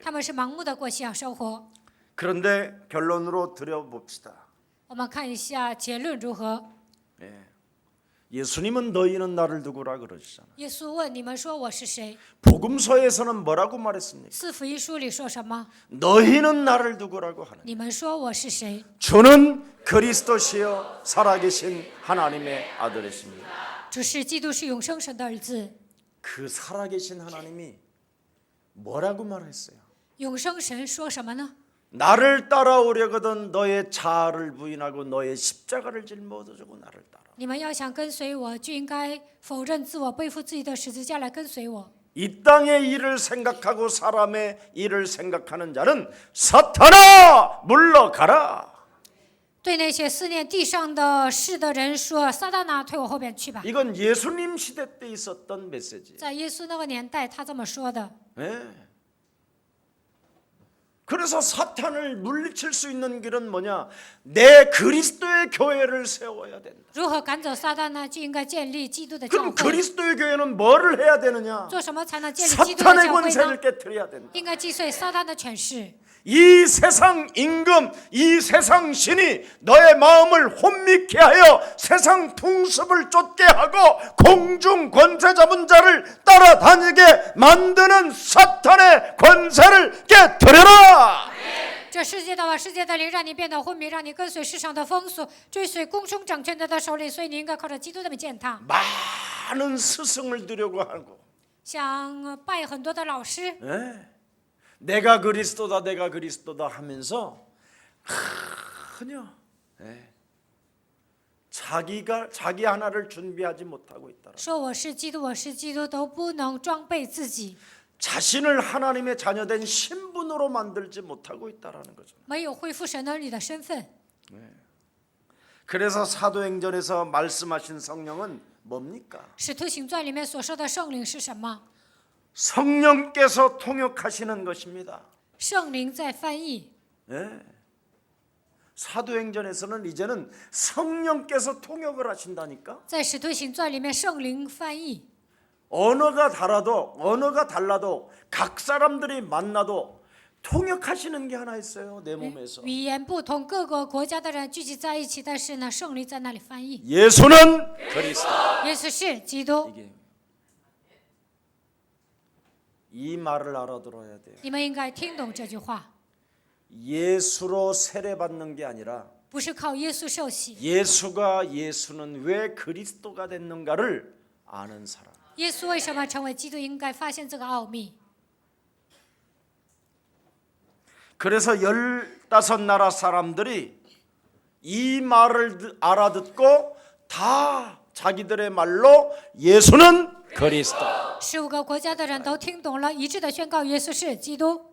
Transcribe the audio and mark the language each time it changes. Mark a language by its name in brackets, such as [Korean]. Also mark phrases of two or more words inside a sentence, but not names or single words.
[Chinese] 他们是盲目的过信仰生活。 [Korean] 그런데 결론으로 들여봅시다. [Chinese] 我们看一下结论如何。 [Korean] 예수님은 너희는 나를 누구라 그러시잖아요. [Chinese] 耶稣问你们说我是谁？ [Korean] 복음서에서는 뭐라고 말했습니까? [Chinese] 四福音书里说什么？ [Korean] 너희는 나를 누구라고 하는 [Chinese] 你们说我是谁？ [Korean] 주는 그리스도시요 살아계신 하나님의 아들이십니다. [Chinese] 主是基督，是永生神的儿子。 [Korean] 그 살아계신 하나님이 뭐라고 말했어요? [Chinese] 永生神说什么呢？ [Korean] 나를 따라오려거든 너의 자아를 부인하고 너의 십자가를 짊어지고 나를 따라. [Chinese] 你们要想跟随我，就应该否认自我，背负自己的十字架来跟随我。 [Korean] 이 땅의 일을 생각하고 사람의 일을 생각하는 자는 사탄아 물러가라. [Chinese] 对那些思念地上的事的人说：“撒旦呐，退我后边去吧。 [Korean] 이건 예수님 시대 때 있었던 메시지. ” [Chinese] 在耶稣那个年代，他这么说的。 [Korean] 네. 그래서 사탄을 물리칠 수 있는 길은 뭐냐? 내 그리스도의 교회를 세워야 된다. [Chinese] 如何赶走撒旦呢？就应该建立基督的教 [Korean] 그럼 [Chinese] 会。 [Korean] 그리스도의 교회는 뭐를 해야 되느냐? [Chinese] 做什么才能建立基督的 [Korean] 사탄의 [Chinese] 教会 [Korean] 권세를 [Chinese] 呢？ [Korean] 깨뜨려야 된다. [Chinese] 应该击碎撒旦的权势。 [Korean] 이 세상 임금, 이 세상 신이 너의 마음을 혼미케 하여 세상 풍습을 쫓게 하고 공중 권세 잡은 자를 따라다니게 만드는 사탄의 권세를 깨뜨려라. [Chinese] 这世界的话，世界的灵让你变得昏迷，让你跟随世上的风俗，追随公众掌权者的手里，所以你应该靠着基督这么践踏。 [Korean] 많은 스승을 두려고 하고 [Chinese] 想拜很多的老师， [Korean] 내가 그리스도다 하면서 전혀 자기 하나를 준비하지 못하고 있다. [Chinese] 说我是基督，我是基督，都不能装备自己， [Korean] 자신을 하나님의 자녀된 신분으로 만들지 못하고 있다라는 거죠. [Chinese] 没有恢复神儿女的身份。 [Korean] 그래서 사도행전에서 말씀하신 성령은 뭡니까? [Chinese] 使徒行传里面所说的圣灵是什么？ [Korean] 성령께서 통역하시는 것입니다. [Chinese] 圣灵在翻译。 [Korean] 사도행전에서는 이제는 성령께서 통역을 하신다니까. [Chinese] 在使徒行传里面，圣灵翻译。 [Korean] 언어가 달라도 각 사람들이 만나도 통역하시는 게 하나 있어요. 내 몸에서. [Chinese] 语言不同，各个国家的人聚集在一起，但是呢，圣灵在那里翻译。 [Korean] 예수는 그리스도. [Chinese] 耶稣是基督， [Korean] 이게 이 말을 알아들어야 돼요. [Chinese] 你们应该听懂这句话， [Korean] 예수로 세례받는 게 아니라 [Chinese] 不是靠耶稣受洗， [Korean] 예수는 왜 그리스도가 됐는가를 아는 사람. [Chinese] 耶稣为什么成为基督，应该发现这个奥秘。 [Korean] 그래서 15나라 사람들이 이 말을 알아듣고 다 자기들의 말로 예수는 그리스도. [Chinese] 15 个国家的人都听懂了，一致的宣告耶稣是基督。